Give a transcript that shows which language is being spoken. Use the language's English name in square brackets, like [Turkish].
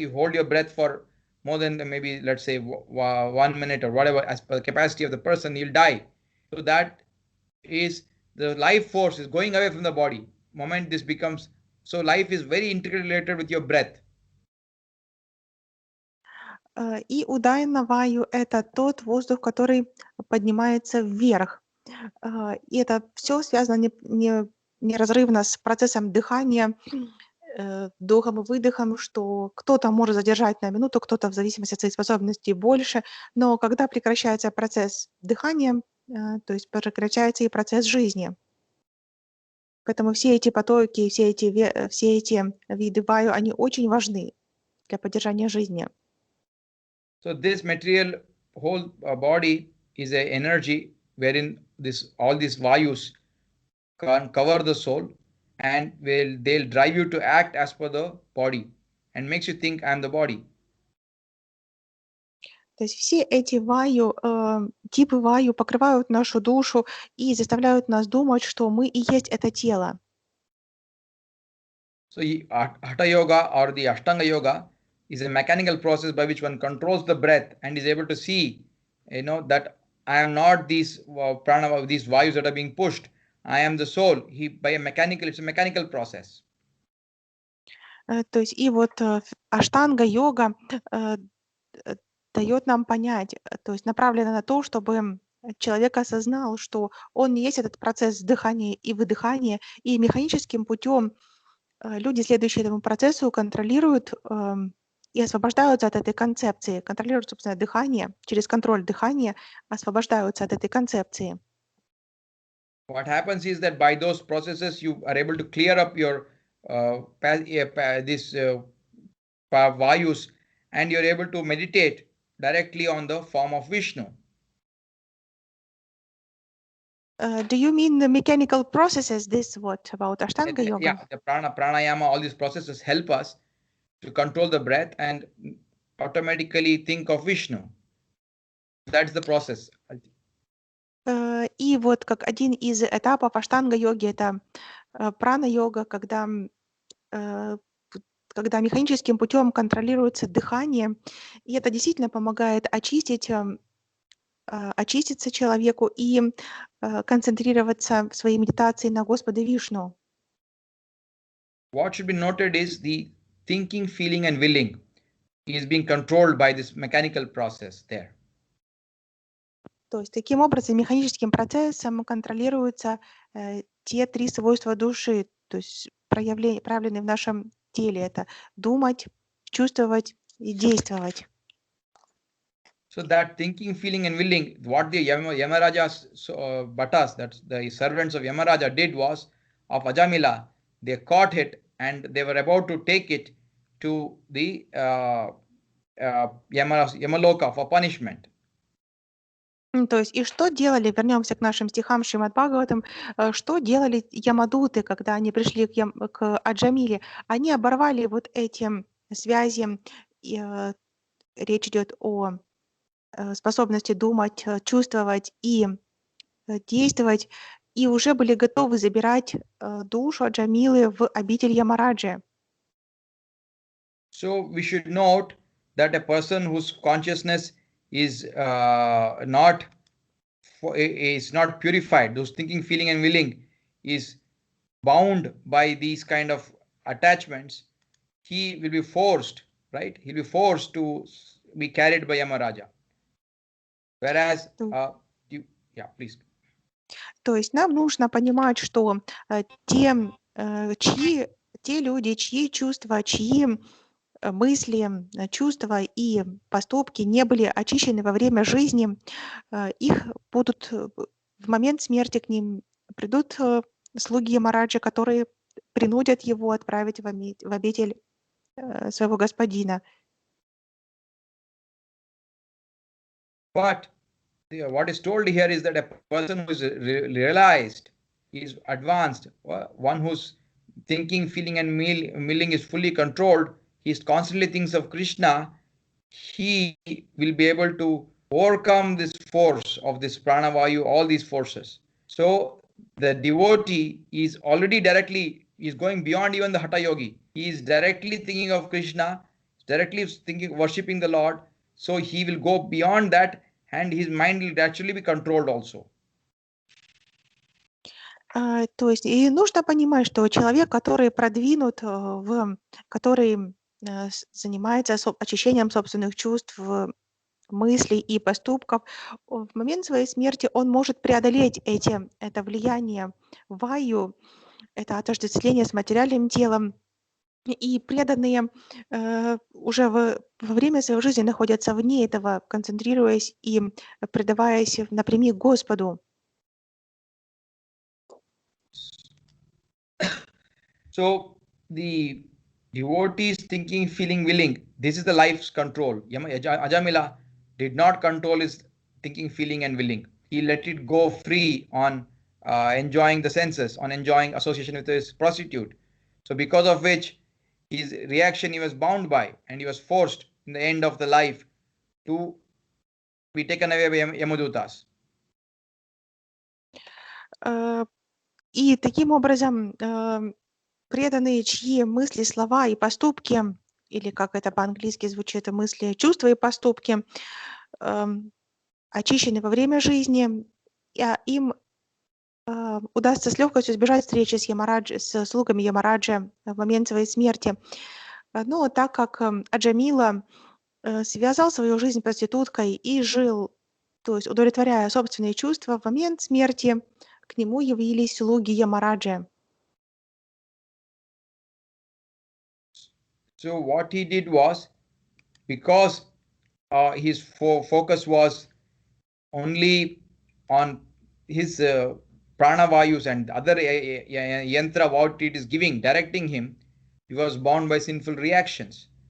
[English] You hold your breath for more than maybe, let's say, 1 minute or whatever, as per the capacity of the person, you'll die. So that is, the life force is going away from the body. Moment this becomes, so life is very intricately related with your breath. [Russian] И удайна-ваю — это тот воздух, который поднимается вверх. И это все связано неразрывно с процессом дыхания, вдохом и выдохом, что кто-то может задержать на минуту, кто-то в зависимости от своей способности больше, но когда прекращается процесс дыхания, то есть прекращается и процесс жизни. Поэтому все эти потоки, все эти виды ваю, они очень важны для поддержания жизни. [English] So this material whole body is an energy wherein all these vayus can cover the soul, and they'll drive you to act as per the body and makes you think I am the body. [Russian] То есть все эти ваю, типы ваю покрывают нашу душу и заставляют нас думать, что мы и есть это тело. [English] So Hatha Yoga or the Ashtanga Yoga is a mechanical process by which one controls the breath and is able to see, that I am not these prana, these vayus that are being pushed. I am the soul. It's a mechanical process. [Russian] То есть и вот аштанга-йога дает нам понять, то есть направлена на то, чтобы человек осознал, что он не есть этот процесс дыхания и выдыхания, и механическим путем люди, следующие этому процессу, контролируют и освобождаются от этой концепции, контролируют, собственно, дыхание, через контроль дыхания освобождаются от этой концепции. [English] What happens is that by those processes you are able to clear up your vayus, and you're able to meditate directly on the form of Vishnu. Do you mean the mechanical processes? This what about Ashtanga yoga? Yeah, the pranayama, all these processes help us to control the breath and automatically think of Vishnu. That's the process. [Russian] И вот как один из этапов аштанга-йоги это прана-йога, когда механическим путем контролируется дыхание, и это действительно помогает очиститься человеку и концентрироваться в своей медитации на Господе Вишну. [English] What should be noted is the thinking, feeling, and willing is being controlled by this mechanical process there. [Russian] То есть таким образом механическим процессом контролируются те три свойства души, то есть проявленные в нашем теле. Это думать, чувствовать и действовать. [English] So that thinking, feeling, and willing, what the Yamaraja's Bhattas, that's the servants of Yamaraja, did was of Ajamila, they caught it and they were about to take it to the Yamaloka for punishment. [Russian] То есть, и что делали, вернемся к нашим стихам Шримад Бхагаватам, что делали ямадуты, когда они пришли к Аджамиле? Они оборвали вот эти связи, речь идет о способности думать, чувствовать и действовать, и уже были готовы забирать душу Аджамилы в обитель Ямараджи. [English] So we should note that a person whose consciousness is not purified, those thinking, feeling, and willing is bound by these kind of attachments, he will be forced, right? He'll be forced to be carried by Yamaraja. Whereas, yeah, please. [Russian] То есть нам нужно понимать, что те люди, чьи чувства, чьи мысли, чувства и поступки не были очищены во время жизни, их будут в момент смерти к ним придут слуги Ямараджа, которые принудят его отправить в обитель своего господина. [English] But what is told here is that a person who is realized, is advanced, one whose thinking, feeling, and willing is fully controlled, he constantly thinks of Krishna, he will be able to overcome this force of this pranavayu, all these forces. So the devotee is already is going beyond even the Hatha Yogi. He is directly thinking of Krishna, directly worshipping the Lord. So he will go beyond that and his mind will actually be controlled also. [Russian] То есть и нужно понимать, что человек, который продвинут, который занимается очищением собственных чувств, мыслей и поступков, в момент своей смерти он может преодолеть это влияние ваю, это отождествление с материальным телом, и преданные уже во время своей жизни находятся вне этого, концентрируясь и предаваясь напрямик Господу. [English] So the devotees thinking, feeling, willing, this is the life's control. Ajamila did not control his thinking, feeling, and willing. He let it go free on enjoying the senses, on enjoying association with his prostitute. So because of which his reaction he was bound by, and he was forced in the end of the life to be taken away by Yamadutas. [Russian] И таким образом преданные, чьи мысли, слова и поступки, или как это по-английски звучит, мысли, чувства и поступки, очищены во время жизни, им удастся с легкостью избежать встречи с слугами Ямараджи в момент своей смерти. Но так как Аджамила связал свою жизнь проституткой и жил, то есть удовлетворяя собственные чувства, в момент смерти к нему явились слуги Ямараджи. [English] So what he did was, because his focus was only on his pranavayus and other yantra, what it is giving, directing him, he was bound by sinful reactions.